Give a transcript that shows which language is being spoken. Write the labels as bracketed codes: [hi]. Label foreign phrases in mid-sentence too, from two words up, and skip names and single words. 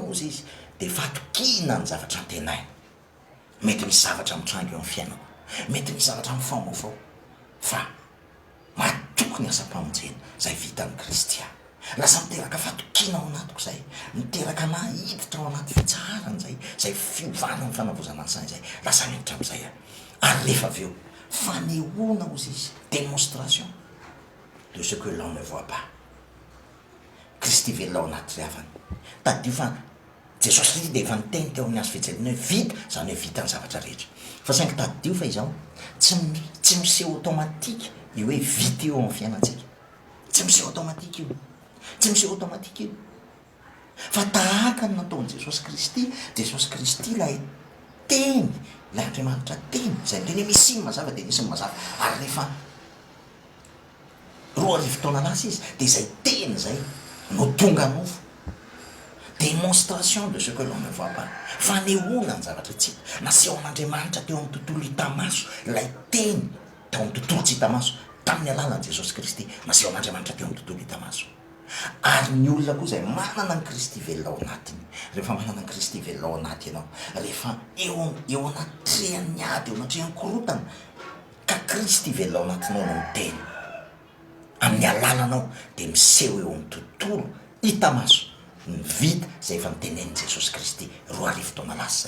[mg] ozy izy de fatokina ny zavatra antenaina mety misy zavatra mitranga eo amin'ny fiainako mety misy zavatra mifaomafao fa matoky ny asa-pamonjena zay vitan'ny Kristy lasa miteraka fatokina ao anatiko zay miteraka nahiditra ao anaty fitsarany zay fiovana ny fanavozana ny sainy zay lasa miditra am'izay ary rehefa avy eo fanehoana ozy izy [fr] démonstration de ce que l'on ne voit pas [mg] Kristy velona ao anaty ravany tadio fa Jesosy Kristy de efa niteny teo amin'ny azo fijaliana hoe vita zany hoe vita ny zavatra rehetra fa saingy tadio fa izao tsy miseho automatika io hoe vita io amin'ny fiainantsika tsy miseho automatika io tsy miseho automatika io fa tahaka ny nataon'i jesosy kristy. Jesosy kristy lay teny, lay Andriamanitra teny zay teny misy iny mazava de nisy ny mazava. Ary rehefa 2 taona lasa izy de zay teny zay no tonga nofo. [fr] Démonstration de ce que l'on ne voit pas. [mg] Fanehoana ny zavatra tsy hita. Nasehon'Andriamanitra teo amin'ny tontolo hita maso lay teny teo amin'ny tontolo tsy hita maso tamin'ny alalan'i Jesosy Kristy. Nasehon'Andriamanitra teo amin'ny tontolo hita maso. Ary ny olona koa zay manana ny Kristy velona ao anatiny. Rehefa manana ny Kristy velona ao anaty ianao, rehefa eo anatrehan'ny ady, eo anatrehan'ny korotana, ka Kristy velona ao anatinao no miteny amin'ny alalanao, de miseho eo amin'ny tontolo hita maso ny vita zay efa nitenen'i Jesosy Kristy 2 taona lasa zay.